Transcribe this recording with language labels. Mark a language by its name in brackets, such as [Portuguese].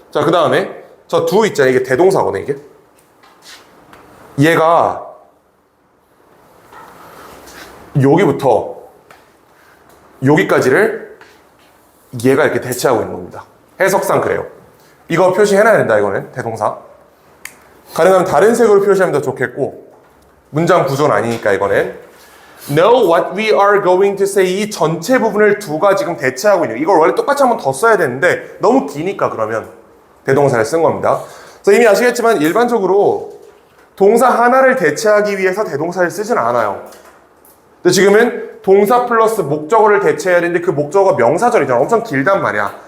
[Korean] 자, 그 다음에 저 두 있잖아요. 이게 대동사거든요, 이게. 얘가 여기부터 여기까지를 얘가 이렇게 대체하고 있는 겁니다. 해석상 그래요. 이거 표시해놔야 된다, 이거는. 대동사. 가능하면 다른 색으로 표시하면 더 좋겠고, 문장 구조는 아니니까, 이거는. [English] Know what we are going to say. [Korean] 이 전체 부분을 두가 지금 대체하고 있는. 이걸 원래 똑같이 한 번 더 써야 되는데, 너무 기니까 그러면 대동사를 쓴 겁니다. 그래서 이미 아시겠지만, 일반적으로 동사 하나를 대체하기 위해서 대동사를 쓰진 않아요. 근데 지금은 동사 플러스 목적어를 대체해야 되는데 그 목적어가 명사절이잖아. 엄청 길단 말이야.